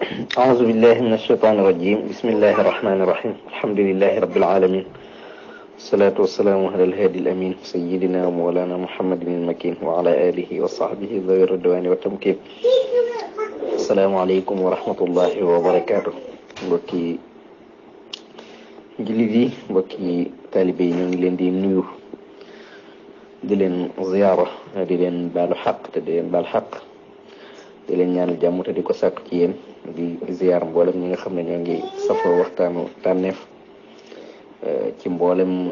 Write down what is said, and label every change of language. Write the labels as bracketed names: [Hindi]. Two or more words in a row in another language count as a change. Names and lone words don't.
[Arabic] أعوذ بالله من الشيطان الرجيم بسم الله الرحمن الرحيم الحمد لله رب العالمين الصلاة والسلام على الهادي الأمين سيدنا ومولانا محمد المكين وعلى آله وصحبه ذوي الرضوان والتمكين السلام عليكم ورحمة الله وبركاته [Wolof] mbokki jullit yi mbokki taalibe yi ñoo ngi leen di nuyu di leen ziyaara di leen baalu xaq te di leen baal xaq di leen ñaanal jàmm te di ko sàkk ci yéen di ziyaar mboolem ñi nga xam ne ñoo ngi safoo waxtaanu tànneef ci mboolem